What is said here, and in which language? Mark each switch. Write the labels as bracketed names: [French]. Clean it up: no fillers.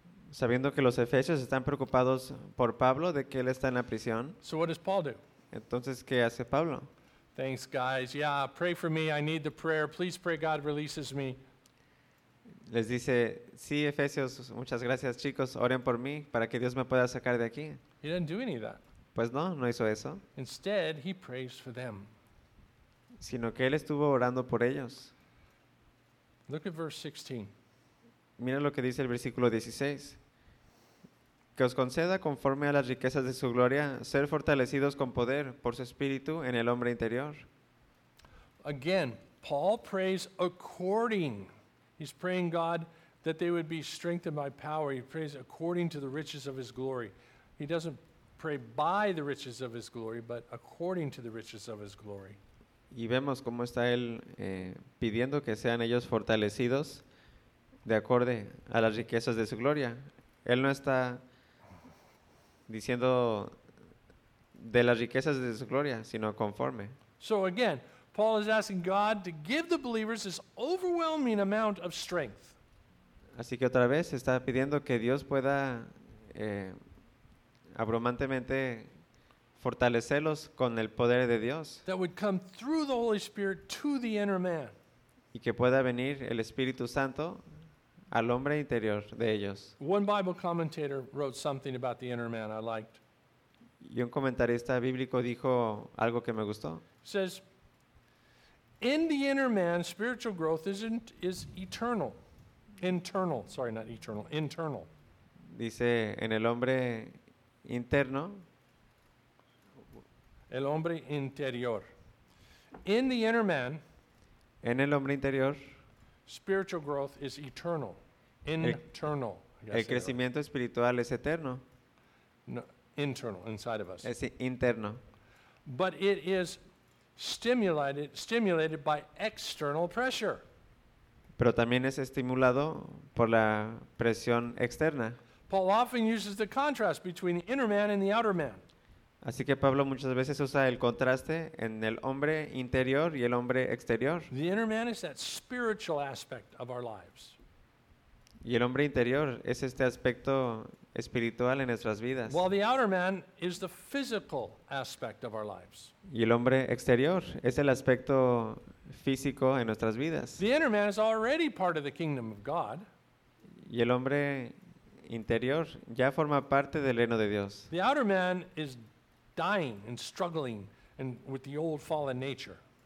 [Spanish] Sabiendo que los efesios están preocupados por Pablo, de que él está en la prisión. [English] So what does Paul do? [Spanish] Entonces, ¿qué hace Pablo? [English] Thanks, guys. Yeah, pray for me. I need the prayer. Please pray God releases me. [Spanish] Les dice, sí, Efesios, muchas gracias, chicos. Oren por mí para que Dios me pueda sacar de aquí. [English] He didn't do any of that. [Spanish] Pues no, no hizo eso. [English] Instead, he prays for them. [Spanish] Sino que él estuvo orando por ellos. [English] Look at verse 16. [Spanish] Mira lo que dice el versículo 16. Que os conceda conforme a las riquezas de su gloria ser fortalecidos con poder por su espíritu en el hombre interior. [English] Again, Paul prays according. He's praying God that they would be strengthened by power. He prays according to the riches of his glory. He doesn't pray by the riches of his glory, but according to the riches of his glory. [Spanish] Y vemos cómo está él pidiendo que sean ellos fortalecidos de acorde a las riquezas de su gloria. Él no está diciendo de las riquezas de su gloria, sino conforme. [English] So again, Paul is asking God to give the believers this overwhelming amount of strength. [Spanish] Así que otra vez está pidiendo que Dios pueda abrumantemente fortalecerlos con el poder de Dios. [English] That would come through the Holy Spirit to the inner man. [Spanish] Y que pueda venir el Espíritu Santo al hombre interior de ellos. [English] One Bible commentator wrote something about the inner man I liked. [Spanish] Y un comentarista bíblico dijo algo que me gustó. [English] Says, in the inner man, spiritual growth is eternal. Internal, sorry, not eternal, internal. [Spanish] Dice, en el hombre interno. El hombre interior. [English] In the inner man. [Spanish] En el hombre interior. [English] Spiritual growth is eternal. Internal. [Spanish] El crecimiento espiritual es eterno. [English] No, internal, inside of us. [Spanish] Es interno. [English] But it is stimulated by external pressure. [Spanish] Pero también es estimulado por la presión externa. [English] Paul often uses the contrast between the inner man and the outer man. [Spanish] Así que Pablo muchas veces usa el contraste en el hombre interior y el hombre exterior. [English] The inner man is that spiritual aspect of our lives. [Spanish] Y el hombre interior es este aspecto espiritual en nuestras vidas. [English] While the outer man is the physical aspect of our lives. [Spanish] Y el hombre exterior es el aspecto físico en nuestras vidas. [English] The inner man is already part of the kingdom of God. [Spanish] Y el hombre interior ya forma parte del reino de Dios. [English] The outer man is dying and struggling and with the old fallen nature.